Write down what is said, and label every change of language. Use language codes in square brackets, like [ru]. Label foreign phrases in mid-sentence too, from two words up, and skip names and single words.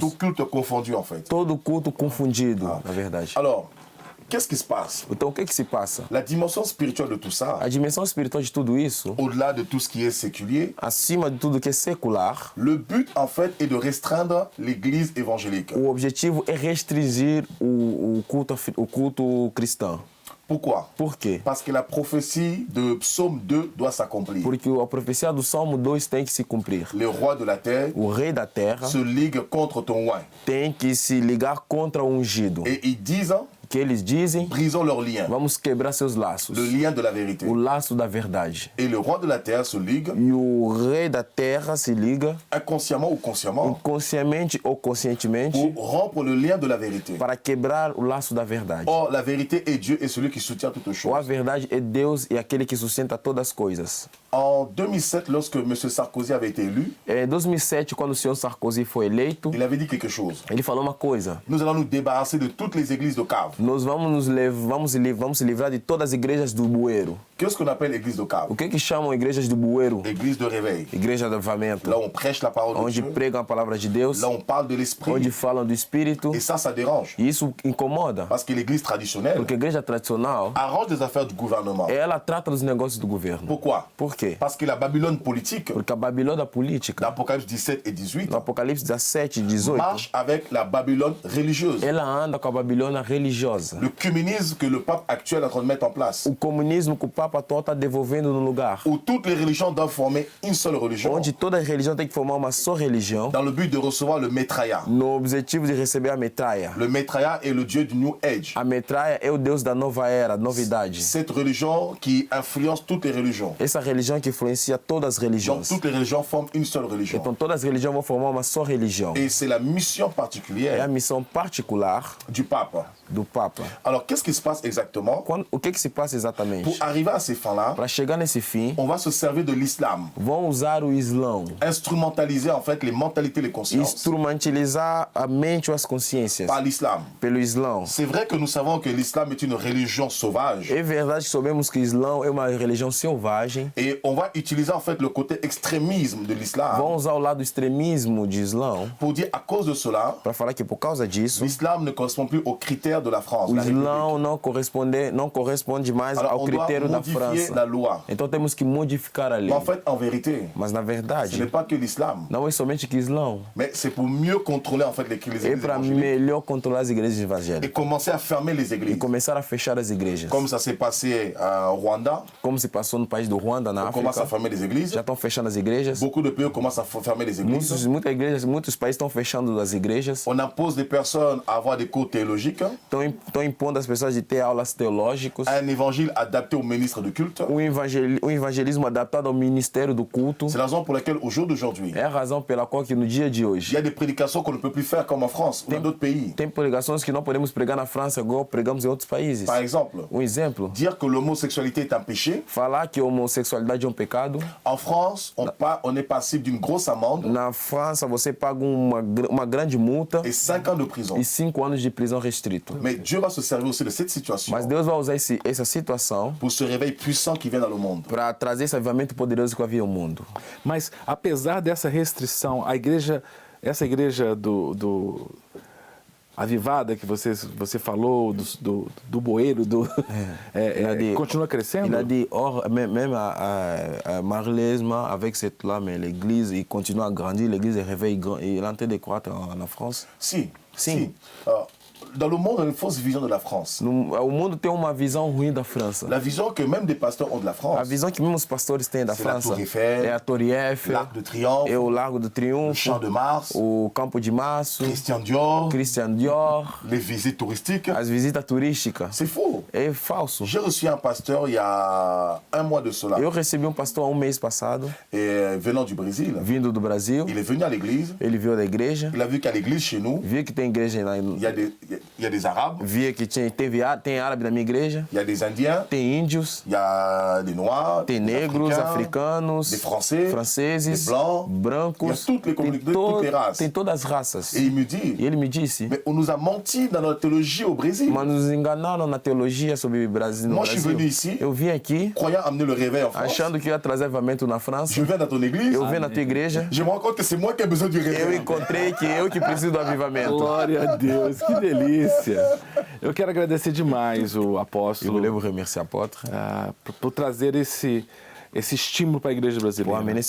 [fr] Tout culte confondu en fait. [pt] Todo culto confundido, na verdade. [fr] Alors, qu'est-ce qui se passe? [pt] Então o que se passa? [fr] La dimension spirituelle de tout ça. [pt] A dimensão espiritual de tudo isso. [fr] Au-delà de tout ce qui est séculier. [pt] Acima de tudo que é secular. [fr] Le but en fait est de restreindre l'Église évangélique. [pt] O objetivo é restringir o culto cristão. [fr] Pourquoi? [pt] Por quê? [fr] Parce que la prophétie de Psaume 2 doit s'accomplir. [pt] Porque a profecia do Salmo 2 tem que se cumprir. [fr] Le roi de la terre, [pt] o rei da terra, [fr] se ligue contre ton oint. [pt] Tem que se ligar contra o ungido. [fr] Et ils disent [pt] que eles dizem, [fr] brisons leurs liens. [pt] Vamos quebrar seus laços. [fr] Le lien de la vérité. [pt] O laço da verdade. [fr] Et le roi de la terre se ligue. [pt] E o rei da terra se liga. [fr] Inconsciemment ou consciemment. [pt] Inconscientemente ou conscientemente. [fr] Pour rompre le lien de la vérité. [pt] Para quebrar o laço da verdade. [fr] Or, la vérité est Dieu et celui qui soutient toutes choses. [pt] Ou a verdade é Deus e aquele que sustenta todas as coisas. [fr] En 2007, lorsque M. Sarkozy avait été élu, [pt] em 2007, quando o senhor Sarkozy foi eleito, [fr] il avait dit quelque chose. [pt] Ele falou uma coisa. [fr] Nous allons nous débarrasser de toutes les églises de cave. [pt] Nós vamos se livrar de todas as igrejas do bueiro. [fr] Qu'est-ce qu'on appelle église de cave? [pt] O que chamam igrejas do bueiro? [fr] Église de réveil. [pt] Igreja de avivamento. [fr] Là on prêche la parole de Dieu. [pt] Onde pregam a palavra de Deus. [fr] Là on parle de l'esprit. [pt] Onde falam do Espírito. [fr] Et ça dérange. [pt] E isso incomoda. [fr] Parce que l'église traditionnelle. [pt] Porque a igreja tradicional [fr] arrange des affaires du gouvernement. [pt] Ela trata dos negócios do governo. [fr] Pourquoi? [pt] Por quê? [fr] Parce que la Babylone politique. [pt] Porque a Babilônia política. [fr] D'Apocalypse 17 et 18. [pt] No Apocalipse 17 e 18. [fr] Marche avec la Babylone religieuse. [pt] Ela anda com a Babilônia religiosa. [fr] Le communisme que le pape actuel est en train de mettre en place. [pt] O comunismo que o Papa atual está devolvendo no lugar. [fr] Où toutes les religions doivent former une seule religion. [pt] Onde toda religião tem que formar uma só religião. [fr] Dans le but de recevoir le Metraia. [pt] No objetivo de receber a Metraia. [fr] Le Metraia est le dieu du New Age. [pt] A Metraia é o Deus da nova era, novidade. [fr] Cette religion qui influence toutes les religions. [pt] Essa religião que influencia todas as religiões. [fr] Donc toutes les religions forment une seule religion. [pt] Então todas as religiões vão formar uma só religião. [fr] Et c'est la mission particulière. [pt] É a missão particular [fr] du pape. [pt] Do Papa. [fr] Alors, qu'est-ce qui se passe exactement? [pt] O que se passa exatamente? [fr] Pour arriver à ces fins-là, [pt] para chegar nesse fim, [fr] on va se servir de l'islam. [pt] Vão usar o Islão. [fr] Instrumentaliser en fait les mentalités, les consciences. [pt] Instrumentalizar a mente ou as consciências. [fr] Par l'islam. [pt] Pelo Islão. [fr] C'est vrai que nous savons que l'islam est une religion sauvage. [pt] É verdade que sabemos que o Islão é uma religião selvagem. [fr] Et on va utiliser en fait le côté extrémisme de l'islam. [pt] Vão usar o lado extremismo de Islão. [fr] Pour dire à cause de cela, [pt] para falar que por causa disso, [fr] l'islam ne correspond plus aux critères de la France. [pt] O Islão não corresponde mais ao critério da França. [fr] La loi. [pt] Então temos que modificar a lei. [fr] Mais en fait, en vérité, [pt] mas na verdade, [fr] ce n'est pas que l'islam. [pt] Não é somente que Islão. [fr] Mais c'est pour mieux contrôler en fait les églises évangéliques. [pt] É para melhor controlar as igrejas evangélicas. [fr] Et commencer à fermer les églises. [pt] E começar a fechar as igrejas. [fr] Comme ça s'est passé au Rwanda. [pt] Como se passou no país do Ruanda, na África. [fr] On commence à fermer les églises. [pt] Já estão fechando as igrejas. [fr] Beaucoup de pays commencent à fermer les églises. [pt] Muitos países estão fechando as igrejas. [fr] On impose des personnes à avoir des cours théologiques. [pt] Estão impondo às pessoas de ter aulas teológicas. [fr] Un évangile adapté au ministre du culte. [pt] Evangelismo adaptado ao ministério do culto. [fr] C'est la raison pour laquelle au jour d'aujourd'hui. [pt] É a razão pela qual que no dia de hoje. [fr] Il y a des prédications qu'on ne peut plus faire comme en France ou dans d'autres pays. [pt] Tem pregações que não podemos pregar na França igual pregamos em outros países. [fr] Par exemple. [pt] Exemplo. [fr] Dire que l'homosexualité est un péché. [pt] Falar que a homossexualidade é pecado. [fr] En France, on est passible d'une grosse amende. [pt] Na França você paga uma grande multa. [fr] Et 5 ans de prison. [pt] E 5 anos de prisão restrito. [fr] Mais Dieu va se servir aussi de cette situation. [pt] Mas Deus vai usar essa situação [fr] pour ce réveil puissant qui vient dans le monde. [pt] Para trazer esse avivamento poderoso que vai vir ao mundo. Mas apesar dessa restrição, essa igreja avivada que você falou, do bueiro, continua crescendo? [fr] Il a dit, même malheureusement, avec cette lame, l'église, il continue à grandir, l'église est réveillée, il est en train de croître en France. Si. Dans le monde, on a une fausse vision de la France. [pt] O mundo tem uma visão ruim da França. [fr] La vision que même des pasteurs ont de la France. [pt] A visão que mesmo os pastores têm da França. É a Torre Eiffel. [fr] L'Arc de Triomphe. [pt] É o Largo do Triunfo. [fr] Le Champ de Mars. [pt] O Campo de Março. Christian Dior. [fr] Les visites touristiques. [pt] As visitas turísticas. [fr] C'est faux. [pt] É falso. [fr] J'ai reçu un pasteur il y a un mois de cela. [pt] Eu recebi pastor há mês passado. [fr] Venant du Brésil. [pt] Vindo do Brasil. [fr] Il est venu à l'église. [pt] Ele veio da igreja. [fr] Il a vu qu'à l'église chez nous. [pt] Viu que tem igreja lá. [fr] Il y a des Arabes. [pt] Via que tem árabe na minha igreja. [fr] Il y a des Indiens. [pt] Tem índios. [fr] Il y a des Noirs. [pt] Tem negros, africanos. [fr] Des Français. [pt] Franceses. [fr] Des Blancs. [pt] Brancos. [fr] Il y a toutes les communautés, toutes les races. [pt] Tem todas as raças. [fr] Et il me dit. Mais on nous a menti dans notre théologie au Brésil. [pt] Mas nos enganaram na teologia sobre o Brasil. [fr] Moi, je suis venu ici. [pt] Eu vim aqui. [fr] Croyant amener le réveil en France. [pt] Achando que ia trazer avivamento na França. [fr] Je viens dans ton église. [pt] Eu venho na tua igreja. [fr] Je me rends compte que c'est moi qui ai besoin du réveil. [pt] Eu encontrei que eu que preciso do avivamento. Glória a Deus, que delícia. Eu quero agradecer demais o apóstolo. Eu devo remerciar apóstolo por trazer esse estímulo para a igreja brasileira.